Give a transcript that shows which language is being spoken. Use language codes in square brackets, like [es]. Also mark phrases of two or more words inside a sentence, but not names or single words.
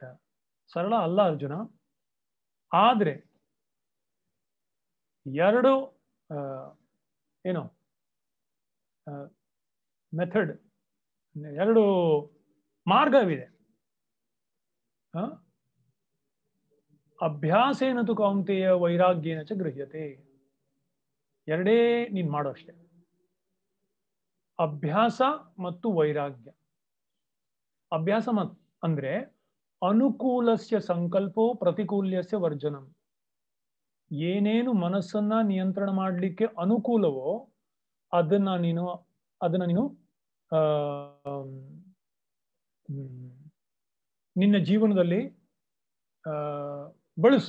[kn] ಸರಳ ಅಲ್ಲ ಅರ್ಜುನ. ಆದ್ರೆ ಎರಡು ಏನು ಮೆಥಡ್, ಎರಡು ಮಾರ್ಗವಿದೆ. [sa] ಅಭ್ಯಾಸೇನ ತು ಕೌಂತೆಯ ವೈರಾಗ್ಯೇನ ಚ ಗೃಹ್ಯತೆ. [kn] ಎರಡೇ ನೀನ್ ಮಾಡೋ ಅಷ್ಟೇ, ಅಭ್ಯಾಸ ಮತ್ತು ವೈರಾಗ್ಯ. ಅಭ್ಯಾಸ ಅಂದ್ರೆ [sa] ಅನುಕೂಲಸ್ಯ ಸಂಕಲ್ಪೋ ಪ್ರತಿಕೂಲ್ಯಸ್ಯ ವರ್ಜನಂ. [kn] ಏನೇನು ಮನಸ್ಸನ್ನ ನಿಯಂತ್ರಣ ಮಾಡಲಿಕ್ಕೆ ಅನುಕೂಲವೋ ಅದನ್ನ ನೀನು ನಿನ್ನ ಜೀವನದಲ್ಲಿ ಬಳಸು.